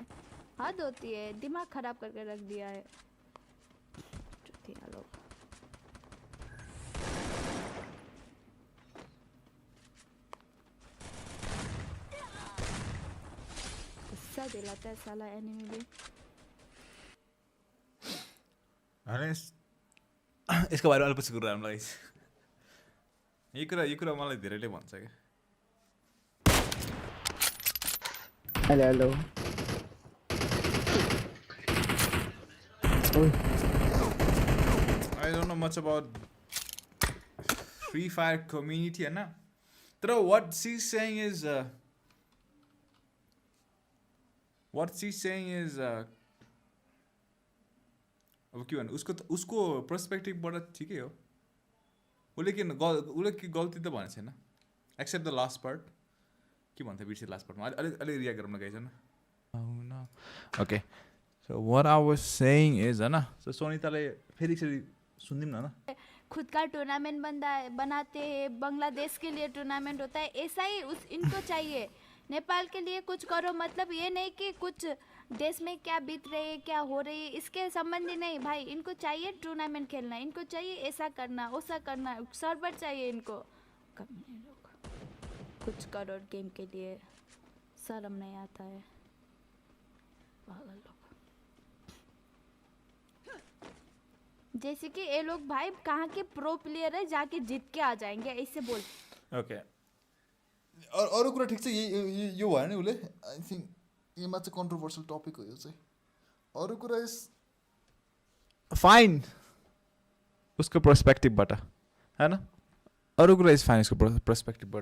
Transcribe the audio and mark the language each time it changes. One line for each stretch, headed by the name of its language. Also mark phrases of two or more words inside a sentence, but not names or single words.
Hindi: हद होती है, दिमाग खराब करके रख दिया है लोग। गुस्सा दिलाता है साला एनिमी भी।
Nepali: अरे यसको बारेमा अलिक पछि कुरा गरौँला गाइस। यो कुरा मलाई धेरैले भन्छ क्या। हेलो
English: I don't know much about Free Fire community
Nepali: हैन, तर
English: what she's saying is
Nepali: अब के भन्नु, उसको पर्सपेक्टिभबाट ठिकै हो। उसले के गल्ती त भनेको छैन,
English: except the last part.
Nepali: के भन्थ्यो बिर्से
English: last partमा,
Nepali: अलि रियाक्ट गरौँ न गाइस हैन।
English: okay, so what I was saying is
Nepali: हैन, सो सोनिताले फेरि सुनिदिउँ न।
Hindi: खुद का टूर्नामेंट बनाते हैं, बांग्लादेश के लिए टूर्नामेंट होता है, ऐसा ही उस इनको चाहिए। नेपाल के लिए कुछ करो मतलब ये नहीं कि कुछ देश में क्या बीत रही है, क्या हो रही है, इसके संबंधी नहीं भाई। इनको चाहिए टूर्नामेंट खेलना, इनको चाहिए ऐसा करना वैसा करना, सर्वर चाहिए इनको। कमीने लोग, कुछ करो गेम के लिए, शर्म नहीं आता है पागल लोग। जैसे कि ये लोग भाई कहाँ के प्रो प्लेयर है, जाके जीत के आ जाएंगे ऐसे बोल।
Nepali: ओके, अरू कुरा ठिक छ, यो भयो नि उसले।
English: I think
Nepali: योमा चाहिँ कन्ट्रोभर्सियल टपिक हो यो चाहिँ। अरू कुरा
English: is fine
Nepali: उसको पर्सपेक्टिभबाट हैन, अरू कुरा
English: is fine
Nepali: उसको पर्सपेक्टिभबाट।